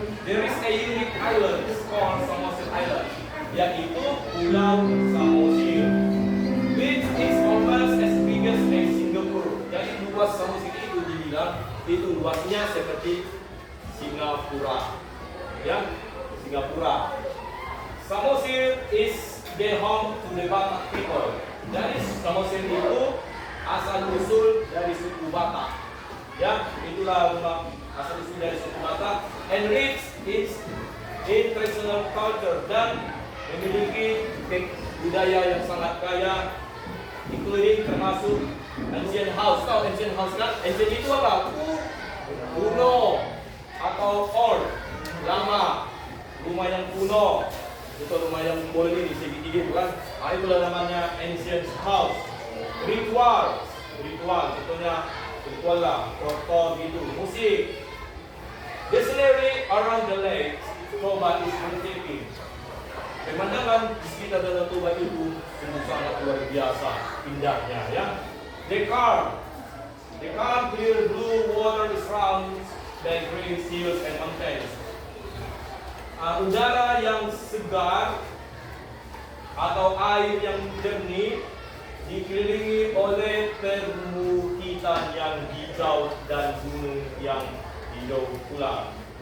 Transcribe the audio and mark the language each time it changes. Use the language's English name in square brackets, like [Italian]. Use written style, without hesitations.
[English] There is a unique island called Samosir Island, [Indonesian] yaitu Pulau Samosir, [English] which is almost as big as Singapore. [Indonesian] Jadi luas Samosir itu dibilang itu luasnya seperti Singapura, ya, Singapura. [English] Samosir is the home to the Batak people. [Indonesian] Jadi Samosir itu asal usul dari suku Batak. Ya, itulah rumah asal usul dari suku Batak. [English] And rich in traditional culture [Indonesian] dan memiliki budaya yang sangat kaya, including termasuk ancient house. Tahu ancient house kan? Ancient itu apa? Kuno atau old, lama, rumah yang kuno. Itu rumah yang boleh ini segitiga kan? Itulah namanya ancient house. Ritual, contohnya ritual lah, proto gitu, musik. [English] The scenery around the lake Toba is breathtaking. [Indonesian] Pemandangan di sekitar Danau Toba itu sungguh sangat luar biasa indahnya, ya. [English] The calm clear blue water is surrounded by green hills and mountains. [Indonesian] Udara yang segar atau air yang jernih dikelilingi oleh perbukitan yang hijau dan gunung yang hijau pula.